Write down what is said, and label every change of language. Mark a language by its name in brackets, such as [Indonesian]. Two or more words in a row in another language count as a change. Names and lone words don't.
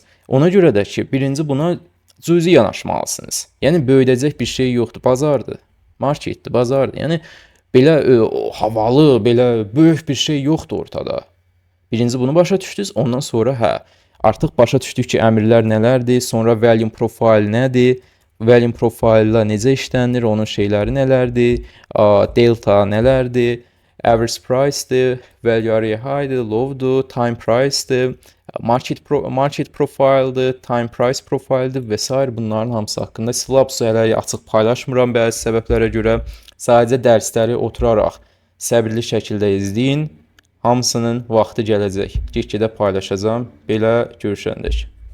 [Azerbaijani] Ona görə də ki, birinci buna cüzi yanaşmalısınız. Yəni, böyüdəcək bir şey yoxdur, bazardır, marketdir, bazardır. Yəni, belə havalı, belə böyük bir şey yoxdur ortada. Birinci bunu başa düşdünüz, ondan sonra artıq başa düşdük ki, əmrlər nələrdir, sonra [English] volume profile [Azerbaijani] nədir, [English] volume profile- [Azerbaijani] la necə işlənir, onun şeyləri nələrdir, delta nələrdir, [English] average price- [Azerbaijani] dir, [English] value area high- [Azerbaijani] dir, low-dur, [English] time price- [Azerbaijani] dir, [English] market profile- [Azerbaijani] dir, [English] time price profile- [Azerbaijani] dir və s. Bunların hamısı haqqında slabsu hələ açıq paylaşmıram bəzi səbəblərə görə. Sadəcə dərsləri oturaraq səbirli şəkildə izləyin. Hamısının vaxtı gələcək. Get-gedə paylaşacağım. Belə görüşəndək.